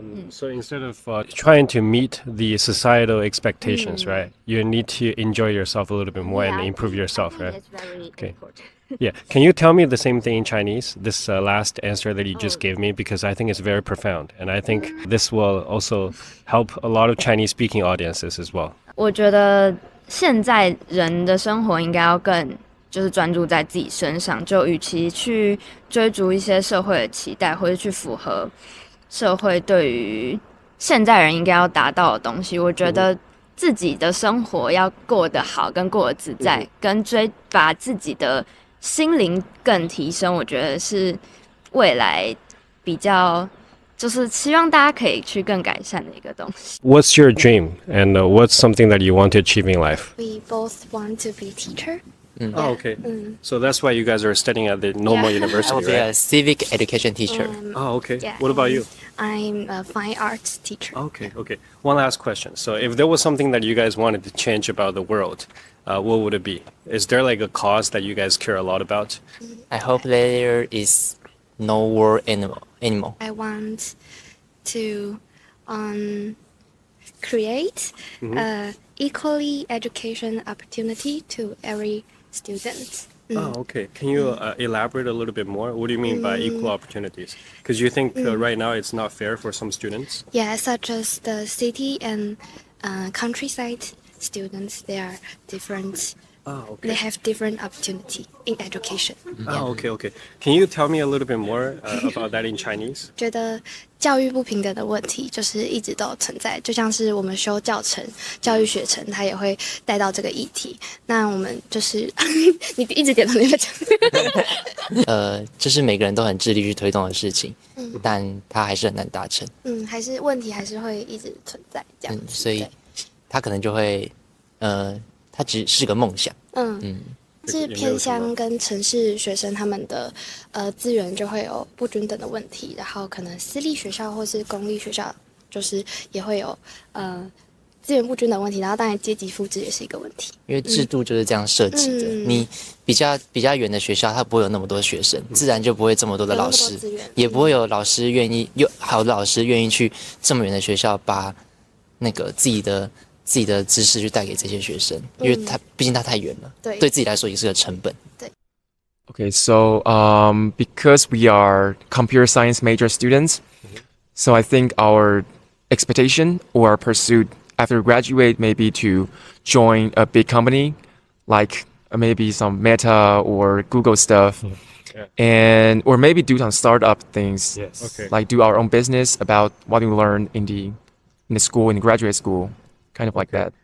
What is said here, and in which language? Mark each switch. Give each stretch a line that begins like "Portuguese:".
English: So instead of trying to meet the societal expectations, right? You need to enjoy yourself a little bit more and Yeah, improve yourself, I think right? it's very Okay. important. Yeah. Can you tell me the same thing in Chinese? This last answer that you just gave me, because I think it's very profound, and I think this will also help a lot of Chinese-speaking audiences as well.
Chinese: 我觉得现在人的生活应该要更就是专注在自己身上，就与其去追逐一些社会的期待，或者去符合社会对于现在人应该要达到的东西，我觉得自己的生活要过得好，跟过得自在，跟把自己的心灵更提升，我觉得是未来比较就是希望大家可以去更改善的一个东西。
English: What's your dream, and what's something that you want to achieve in life? We both want to be teacher. Oh, okay. So that's why you guys are studying at the normal Yeah. I will university, right? a civic education teacher. Oh, okay. Yeah, What about you? I'm a fine arts teacher. Okay. One last question. So if there was something that you guys wanted to change about the world, what would it be? Is there like a cause that you guys care a lot about? I hope there is no war anymore. I want to create equally education opportunity to every student. Oh, okay. Can you elaborate a little bit more? What do you mean by equal opportunities? Because you think right now it's not fair for some students? Yeah, such as the city and countryside students, they are different Oh, They okay. have different opportunity in education. Oh, okay, okay. Can you tell me a little bit more about that in Chinese?
Chinese: 觉得教育不平等的问题就是一直都存在，就像是我们修教程、教育学程，它也会带到这个议题。那我们就是你一直点头，你会讲。这是每个人都很致力去推动的事情，但它还是很难达成。还是问题还是会一直存在这样子。所以它可能就会，它只是个梦想。是偏乡跟城市学生他们的资源就会有不均等的问题，然后可能私立学校或是公立学校就是也会有资源不均的问题，然后当然阶级复制也是一个问题，因为制度就是这样设计的。你比较远的学校，它不会有那么多学生，自然就不会这么多的老师，也不会有老师愿意好的老师愿意去这么远的学校把那个自己的知识去带给这些学生，因为毕竟它太远了，对自己来说也是个成本。
English: Okay, so because we are computer science major students, so I think our expectation or our pursuit after graduate maybe to join a big company like maybe some Meta or Google stuff, and or maybe do some startup things, like do our own business about what we learn in the school, in the graduate school, kind of like that.